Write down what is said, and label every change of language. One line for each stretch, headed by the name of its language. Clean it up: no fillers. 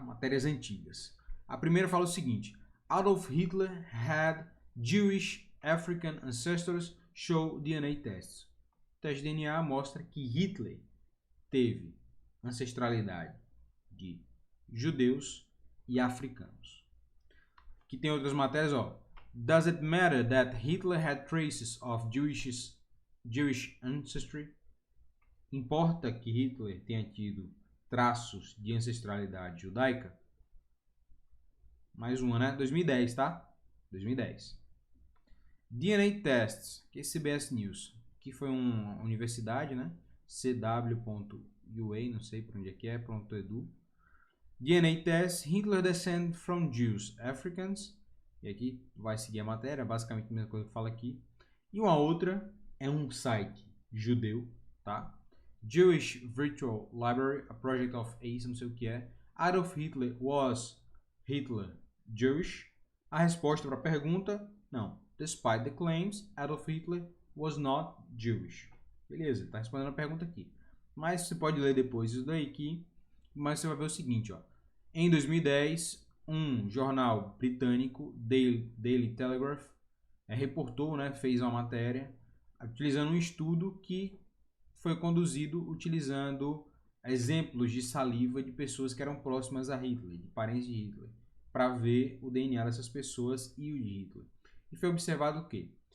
Portuguese: Matérias antigas. A primeira fala o seguinte:
English: Adolf Hitler had Jewish African ancestors show DNA tests.
Portuguese: O teste de DNA mostra que Hitler teve ancestralidade de judeus e africanos. Aqui tem outras matérias, ó.
English: Does it matter that Hitler had traces of Jewish ancestry?
Portuguese: Importa que Hitler tenha tido traços de ancestralidade judaica? Mais uma, né? 2010, tá? 2010. DNA Tests, que é CBS News, que foi uma universidade, né? cw.ua, não sei por onde é que é, .edu.
English: DNA Tests, Hitler descend from Jews, Africans.
Portuguese: E aqui vai seguir a matéria, basicamente a mesma coisa que fala aqui. E uma outra é um site judeu, tá? Jewish Virtual Library,
English: a project of ACE,
Portuguese: não sei o que é.
English: Adolf Hitler was Hitler Jewish?
Portuguese: A resposta para a pergunta, não.
English: Despite the claims, Adolf Hitler was not Jewish.
Portuguese: Beleza, está respondendo a pergunta aqui. Mas você pode ler depois isso daí aqui, mas você vai ver o seguinte, ó. Em 2010, um jornal britânico, Daily Telegraph, reportou, né, fez uma matéria utilizando um estudo que foi conduzido utilizando exemplos de saliva de pessoas que eram próximas a Hitler, de parentes de Hitler, para ver o DNA dessas pessoas e o de Hitler. E foi observado o quê?